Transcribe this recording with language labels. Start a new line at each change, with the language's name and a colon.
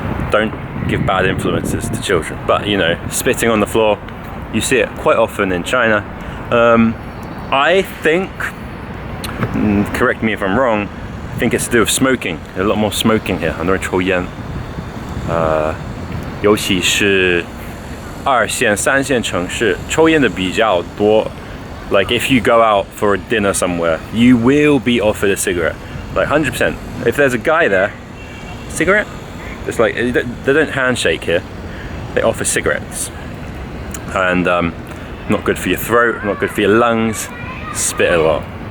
English: Don't give bad influences to children. But, spitting on the floor, you see it quite often in China. I think, correct me if I'm wrong, I think it's to do with smoking. There's a lot more smoking here.
Chinese: 很多人抽烟。尤其是2线、3线城市，抽烟的比较多。
English: Like if you go out for a dinner somewhere, you will be offered a cigarette, like 100%. If there's a guy there, cigarette? It's like they don't handshake here. They offer cigarettes, and not good for your throat, not good for your lungs. Spit a lot.